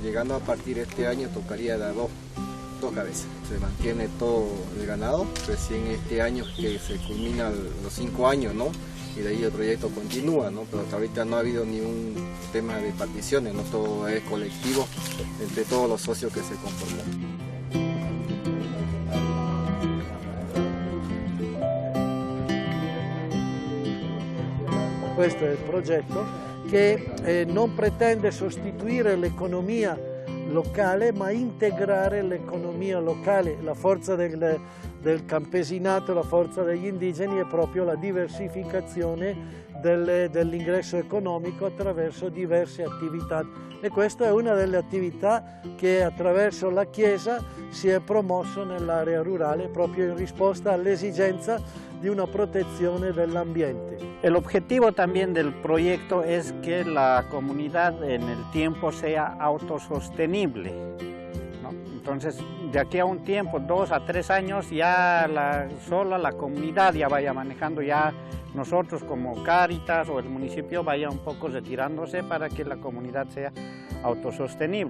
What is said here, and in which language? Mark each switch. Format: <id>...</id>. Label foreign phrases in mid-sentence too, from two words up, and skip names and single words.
<es>Llegando a partir de este año tocaría dar dos cabezas. Se mantiene todo el ganado, recién este año que se culmina los 5 años, ¿no? Y de ahí el proyecto continúa, ¿no? Pero hasta ahorita no ha habido ningún tema de particiones, ¿no? Todo es colectivo entre todos los socios que se conformó.</es> <it>Questo è il progetto che non pretende sostituire l'economia locale ma integrare l'economia locale. La forza del campesinato, la forza degli indigeni è proprio la diversificazione dell'ingresso economico attraverso diverse attività e questa è una delle attività che attraverso la Chiesa si è promosso nell'area rurale proprio in risposta all'esigenza di una protezione dell'ambiente.</it> <es>El objetivo también del proyecto es que la comunidad en el tiempo sea autosostenible, ¿no? Entonces, de aquí a un tiempo, 2 a 3 años, ya sola la comunidad ya vaya manejando, ya nosotros como Cáritas o el municipio vaya un poco retirándose para que la comunidad sea autosostenible.</es>